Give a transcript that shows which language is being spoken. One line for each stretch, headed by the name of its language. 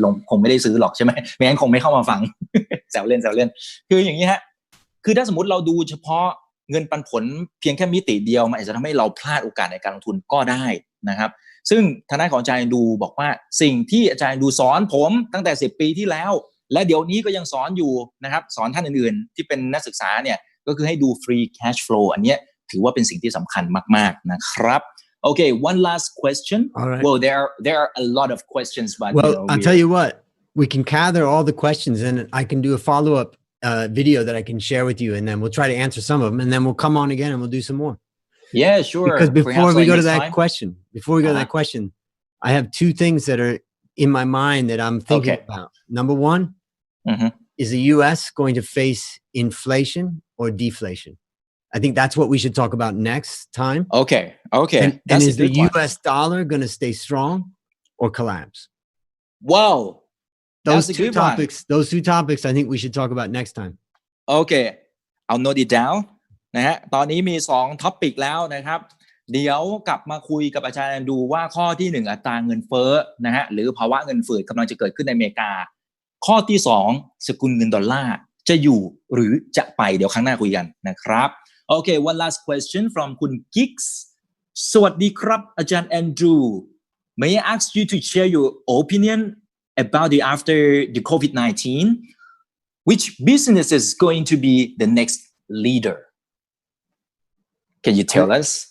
Thai: คงไม่ได้ซื้อหรอกใช่ไหมไม่งั้นคงไม่เข้ามาฟัง แซวเล่นคืออย่างนี้ฮะคือถ้าสมมติเราดูเฉพาะเงินปันผลเพียงแค่มิติเดียวมันอาจจะทำให้เราพลาดโอกาสในการลงทุนก็ได้นะครับซึ่งทางด้านของอาจารย์ดูบอกว่าสิ่งที่อาจารย์ดูสอนผมตั้งแต่10 ปีที่แล้วและเดี๋ยวนี้ก็ยังสอนอยู่นะครับสอนท่านอื่นๆที่เป็นนักศึกษาเนี่ยก็คือให้ดู free cash flow อันเนี้ยถือว่าเป็นสิ่งที่สำคัญมากๆนะครับ
English: Okay, one last question. Right. Well, there are a lot of questions, but I'll tell you what, we can gather all the questions and I can do a follow-up video that I can share with you, and then we'll try to answer some of them, and then we'll come on again and we'll do some more. Yeah, sure. Because before we go to that question, I have 2 things that are in my mind that I'm thinking about. Number 1, is the U.S. going to face inflation or deflation? I think that's what we should talk about next time. Okay. And is the U.S. dollar going to stay strong or collapse? Wow. Those 2 topics, I think we should talk about next time. Okay. I'll note it down.
Thai: นะฮะตอนนี้มี2ท็อปิกแล้วนะครับเดี๋ยวกลับมาคุยกับอาจารย์ดูว่าข้อที่1อัตราเงินเฟ้อนะฮะหรือภาวะเงินฝืดกำลังจะเกิดขึ้นในอเมริกา ข้อที่2สกุลเงินดอลลาร์จะอยู่หรือจะไปเดี๋ยวครั้งหน้าคุยกันนะครับโอเค
English: one last question from คุณ Gigs
Thai: สวัสดีครับอาจารย์แอนดรู
English: May I ask you to share your opinion about the after the COVID-19 which business is going to be the next leader Can you tell us?